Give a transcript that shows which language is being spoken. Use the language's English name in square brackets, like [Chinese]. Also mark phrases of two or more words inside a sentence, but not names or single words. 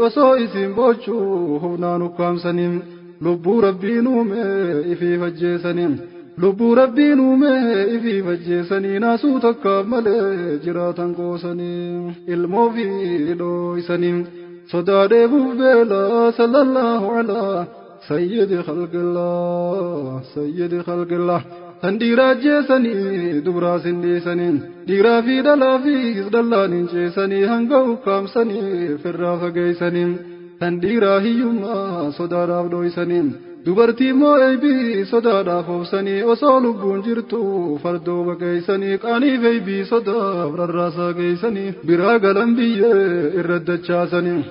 [Oromo] Osoo isin bochuu humnaan ukkaamsanii. Lubbuu Rabbiin uume ifii fajjeessanii. Lubbuu Rabbiin uume ifii fajjeessanii. Naasuu takkaaf malee jiraatan qoosanii. Ilmoo fi dhooysanii. Sodaa dheebuuf beela [Arabic] صلى الله على سيد خلق الله، سيد خلق الله. [Oromo] Tan dhiiraa ajjeesanii, dubraa sin dhiisanii, dhiiraa fi dhalaa fi dallaan hin ceesanii, hanga ukkaamsanii, firraa fageessanii. Tan dhiiraa hiyyummaa sodaadhaaf dho'isanii, dubartii immoo eebii sodaadhaaf obsanii, osoo lubbuun jirtu fardoo baqeessanii, qaaniif eebii sodaaf rarraasaa geessanii, biraa galan biyyee irra dachaasanii.